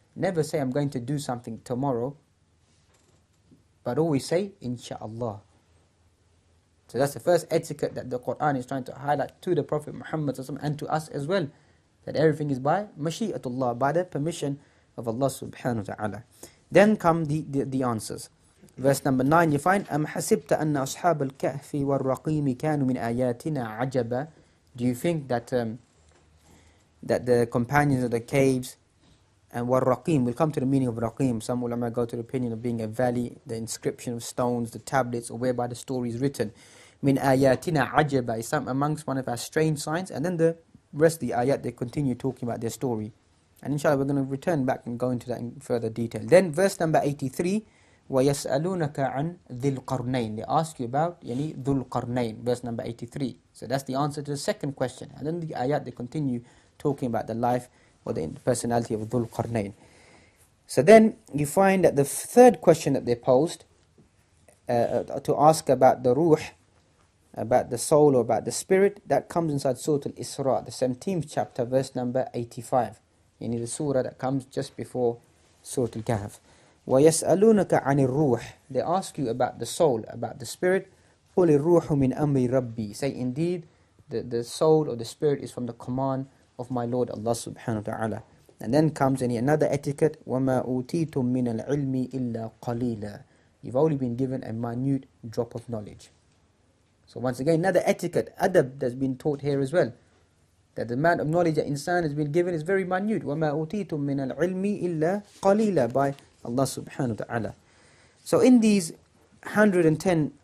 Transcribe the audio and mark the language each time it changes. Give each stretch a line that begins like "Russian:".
English: Never say I'm going to do something tomorrow, but always say Insha'Allah. So that's the first etiquette that the Qur'an is trying to highlight to the Prophet Muhammad and to us as well. That everything is by mashi'atullah, by the permission of Allah subhanahu wa ta'ala. Then come the answers. Verse number 9 you find,
Arabic: أَمْ حَسِبْتَ أَنَّ أَصْحَابَ الْكَهْفِ وَالرَّقِيمِ كَانُوا مِنْ آيَاتِنَا عَجَبًا.
English: Do you think that the companions of the caves and وَالرَّقِيم, we'll come to the meaning of Raqim. Some ulama go to the opinion of being a valley, the inscription of stones, the tablets, or whereby the story is written.
Arabic: مِنْ آيَاتِنَا عَجَبًا
English: is some amongst one of our strange signs. And then the rest of the ayat, they continue talking about their story. And inshallah we're going to return back and go into that in further detail. Then verse number 83,
Arabic: وَيَسْأَلُونَكَ عَنْ ذِي الْقَرْنَيْنِ.
English: They ask you about ذُو الْقَرْنَيْنِ, verse number 83. So that's the answer to the second question. And then the ayat, they continue talking about the life or the personality of ذُو الْقَرْنَيْنِ. So then you find that the third question that they posed, to ask about the ruh, about the soul or about the spirit, that comes inside Surat Al-Isra, the 17th chapter, verse number 85. The surah that comes just before Surat Al Kahf.
Arabic: وَيَسْأَلُونَكَ عَنِ الرُّوحِ.
English: They ask you about the soul, about the spirit.
Arabic: قُلِ الرُّوحُ مِنْ أَمْرِ رَبِّي.
English: Say indeed, the soul or the spirit is from the command of my Lord Allah subhanahu wa ta'ala. And then comes another etiquette,
Arabic: وَمَا أُوتِيتُم مِّنَ الْعِلْمِ إِلَّا قَلِيلًا.
English: You've only been given a minute drop of knowledge. So once again, another etiquette, adab, that's been taught here as well. That the amount of knowledge that insan has been given is very minute.
Arabic: وَمَا أُوتِيتُم مِّنَ الْعِلْمِ إِلَّا قَلِيلًا,
English: by Allah subhanahu wa ta'ala. So in these 110